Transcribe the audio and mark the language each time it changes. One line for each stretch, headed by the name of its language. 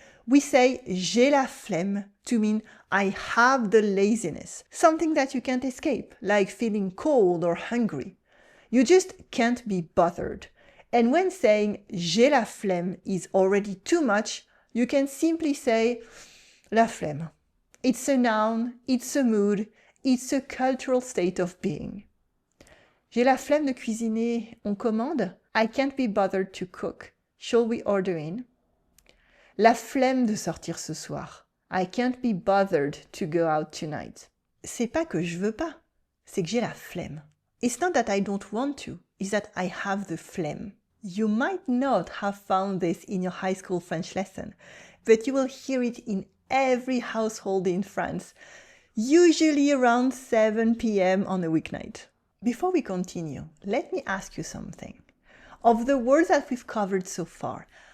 English: We say
French: j'ai la flemme
English: to mean I have the laziness, something that you can't escape, like feeling cold or hungry. You just can't be bothered. And when saying
French: j'ai la flemme
English: is already too much, you can simply say la flemme. It's a noun, it's a mood, it's a cultural state of being.
French: J'ai la flemme de cuisiner, on commande?
English: I can't be bothered to cook. Shall we order in?
French: La flemme de sortir ce soir.
English: I can't be bothered to go out tonight.
French: C'est pas que je veux pas, c'est que j'ai la flemme.
English: It's not that I don't want to, it's that I have the phlegm. You might not have found this in your high school French lesson, but you will hear it in every household in France, usually around 7 p.m. on a weeknight. Before we continue, let me ask you something. Of the words that we've covered so far,